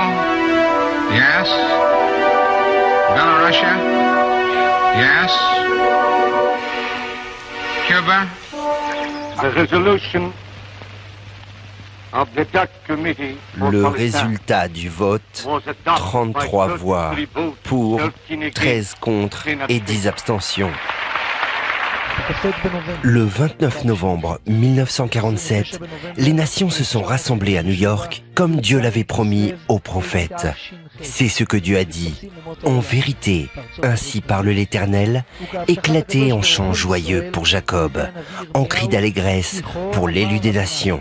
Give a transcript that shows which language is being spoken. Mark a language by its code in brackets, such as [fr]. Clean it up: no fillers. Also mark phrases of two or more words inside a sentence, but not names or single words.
[en] Yes. Belarusia? Yes. Cuba? The resolution of the Dutch Committee for [fr] Le [en] Palestine [fr] résultat du vote, [en] was adopted 33 by [fr] voix [en] 33 votes, [fr] pour, [en] 13 against, [fr] 13 contre 10 et 10 abstentions. [he] בכ"ט בנובמבר. [fr] Le 29 novembre 1947, les nations se sont rassemblées à New York comme Dieu l'avait promis aux prophètes. C'est ce que Dieu a dit. En vérité, ainsi parle l'Éternel, éclaté en chants joyeux pour Jacob, en cris d'allégresse pour l'élu des nations.